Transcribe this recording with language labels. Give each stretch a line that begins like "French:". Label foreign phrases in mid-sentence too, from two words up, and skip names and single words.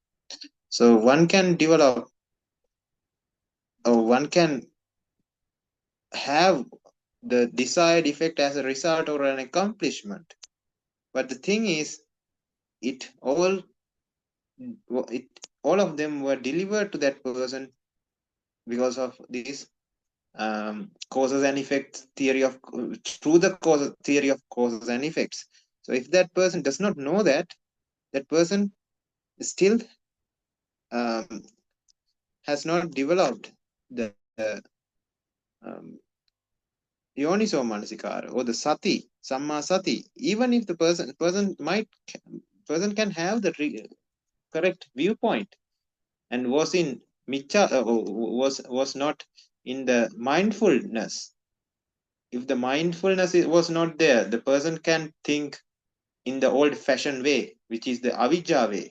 English: So one can develop, or one can have the desired effect as a result or an accomplishment, but the thing is, all of them were delivered to that person because of this causes and effects theory of through the theory of causes and effects. So if that person does not know that, that person still has not developed the
Pali: yoniso manasikara
English: or the sati,
Pali: samma sati.
English: Even if the person can have the correct viewpoint and was in micha, was not in the mindfulness. If the mindfulness was not there, the person can think in the old-fashioned way, which is the avijja way.